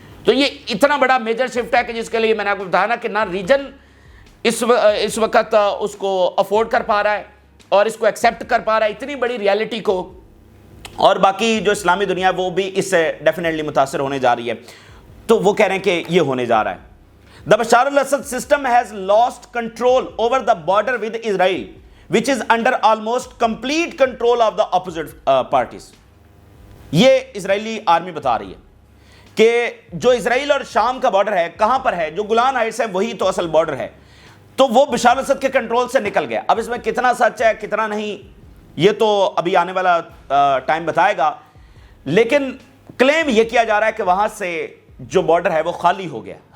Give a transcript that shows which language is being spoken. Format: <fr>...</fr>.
<ur>تو یہ اتنا بڑا میجر شفٹ ہے کہ جس کے لیے میں نے آپ کو بتایا نا کہ نہ ریجن اس وقت اس کو افورڈ کر پا رہا ہے اور اس کو ایکسیپٹ کر پا رہا ہے اتنی بڑی ریالٹی کو, اور باقی جو اسلامی دنیا ہے وہ بھی اس سے ڈیفینیٹلی متاثر ہونے جا رہی ہے. تو وہ کہہ رہے ہیں کہ یہ ہونے جا رہا ہے.</ur> <en>The Bashar al-Assad system has lost control over the border with Israel, which is under almost complete control of the opposite parties.</en> <ur>یہ اسرائیلی آرمی بتا رہی ہے کہ جو اسرائیل اور شام کا بارڈر ہے کہاں پر ہے, جو گولان ہائٹس ہے وہی تو اصل بارڈر ہے, تو وہ بشار الاسد کے کنٹرول سے نکل گیا. اب اس میں کتنا سچ ہے کتنا نہیں یہ تو ابھی آنے والا ٹائم بتائے گا, لیکن کلیم یہ کیا جا رہا ہے کہ وہاں سے جو بارڈر ہے وہ خالی ہو گیا.</ur>